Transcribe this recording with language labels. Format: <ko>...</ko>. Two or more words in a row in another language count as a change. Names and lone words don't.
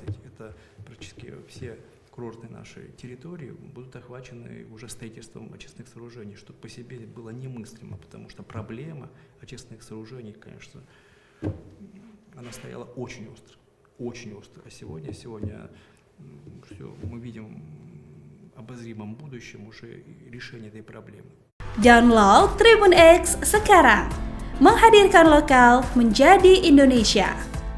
<ru>Это практически все курортные наши территории будут охвачены уже строительством очистных сооружений, что по себе было немыслимо, потому что проблема очистных сооружений, конечно, она стояла очень остро. Очень остро. А сегодня все, мы видим в обозримом будущем уже решение этой проблемы.</ru> <id>Download Tribun X sekarang, menghadirkan lokal menjadi Indonesia.</id>